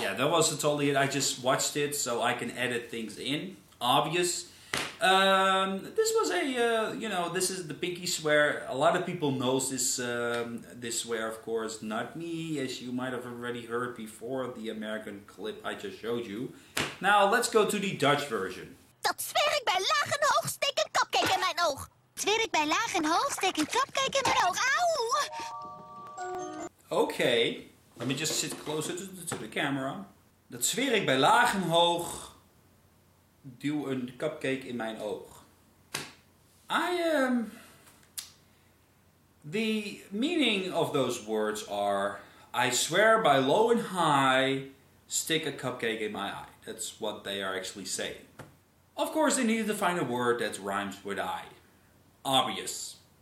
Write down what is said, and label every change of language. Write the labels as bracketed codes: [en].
[en] Yeah, that was totally it. I just watched it so I can edit things in. Obvious. This was a, you know, this is the pinky swear. A lot of people knows this this swear, of course. Not me, as you might have already heard before the American clip I just showed you. Now, let's go to the Dutch version. [nl] Dat zweer ik bij laag en hoog, steek een cupcake in mijn oog. Zweer ik bij laag en hoog, steek een cupcake in mijn oog. Auw! [en] Okay, let me just sit closer to the camera. [nl] Dat zweer ik bij laag en hoog. Duw een cupcake in mijn oog. [en] The meaning of those words are, I swear by low and high, stick a cupcake in my eye. That's what they are actually saying. Of course, they needed to find a word that rhymes with I. Obvious.